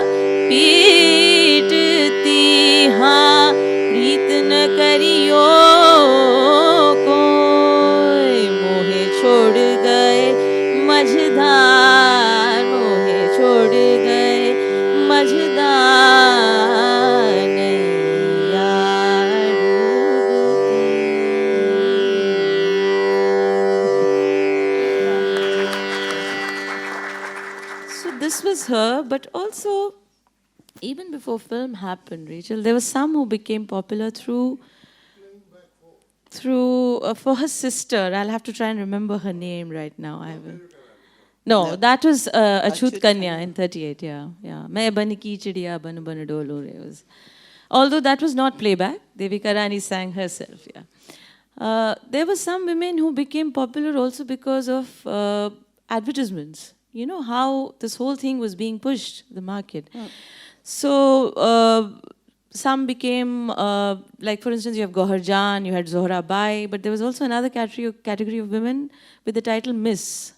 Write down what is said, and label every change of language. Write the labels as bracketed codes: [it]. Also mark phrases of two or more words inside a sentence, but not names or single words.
[hi] पीटती, हाँ प्रीत न करियो कोई, मोहे छोड़ गए मझधार, मोहे छोड़ गए मझधार, नैया डूबती. [en] So this was her, but also even before film happened, Rachel, there were some who became popular through through for her sister. I'll have to try and remember her name right now. I will. No, that was Achut Kanya in 38. Yeah, yeah. [hi] मैं बन की चिड़िया बन बन डोलो रे was. [en] Although that was not playback, Devika Rani sang herself. Yeah. There were some women who became popular also because of advertisements. You know how this whole thing was being pushed, the market. So some became, like for instance, you have Gohar Jan, you had Zohra Bai, but there was also another category of women with the title Miss.